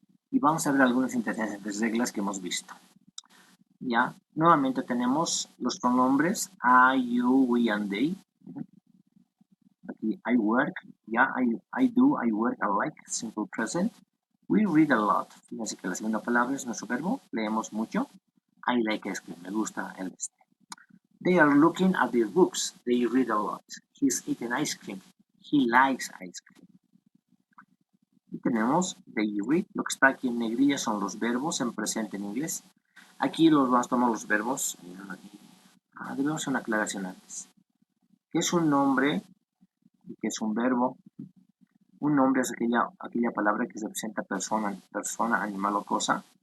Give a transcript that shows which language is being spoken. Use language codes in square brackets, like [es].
[es] Y vamos a ver algunas interesantes reglas que hemos visto. Ya, nuevamente tenemos los pronombres I, you, we, and they. [en] Aquí, I work, ya, I do, I work, I like, simple present. We read a lot. [es] Fíjense que la segunda palabra es nuestro verbo, leemos mucho. [en] I like ice cream, [es] me gusta el este. [en] They are looking at their books, they read a lot. He's eating ice cream, he likes ice cream. [es] Y tenemos they read, lo que está aquí en negrilla son los verbos en presente en inglés. Aquí los vamos a tomar los verbos. Debemos hacer una aclaración antes. ¿Qué es un nombre y qué es un verbo? Un nombre es aquella palabra que representa persona, animal o cosa.